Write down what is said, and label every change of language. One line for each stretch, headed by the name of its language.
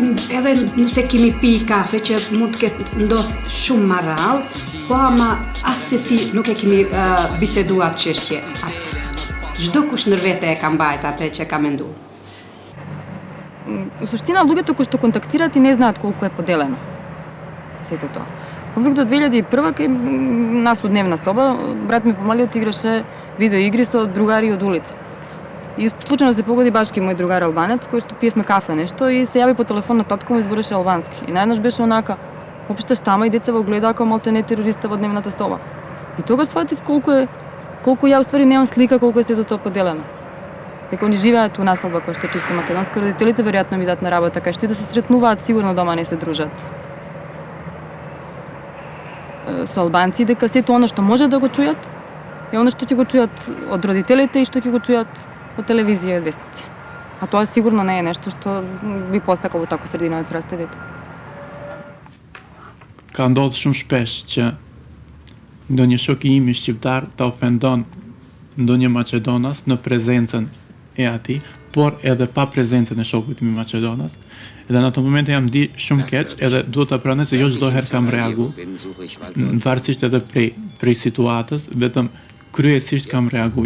Albanian: Edhe nëse kemi pi kafe që mund të ketë ndodhë shumë më rrallë, po ama asesi nuk e kemi biseduar çështje atë. Çdo kush ndër vete e ka mbajt atë që ka menduar.
Macedonian: Во суштина, луѓето кои што контактираат и не знаат колку е поделено сето тоа. Конфликтот 2001 кај нас од дневна соба, брат ми помалиот играше видеоигри со другари од улица. И случајно се погоди башки мој другар албанец, кој што пиевме кафе нешто и се јави по телефон на татко му збореше албански. И наеднаш беше онака, опште штама и деца во гледа како малтене терориста во дневната соба. И тогаш сватив колку ја уствари немам слика колку е сето тоа поделено. Дека они живеат у населба која што е чисто македонска, родителите веројатно ми дадат на работа, кај што и да се сретнуваат, сигурно дома не се дружат со албанци, дека сето она што може да го чујат е она што ќе го чујат од родителите и што ќе го чујат по телевизија и вестници. А тоа сигурно не е нешто што би посакал во таква средина да расте дете.
Albanian: Ka ndodhur shumë shpesh që ndonjë shok i imi shqiptar ta ofendon ndonjë maqedonas në prezencën e atij, por edhe pa prezencën e shokut im maqedonas. Edhe në ato momente jam di shumë keq, edhe duhet ta pranoj se jo çdo herë kam reagu, varësisht edhe prej situatës, vetëm kryesisht kam reagu.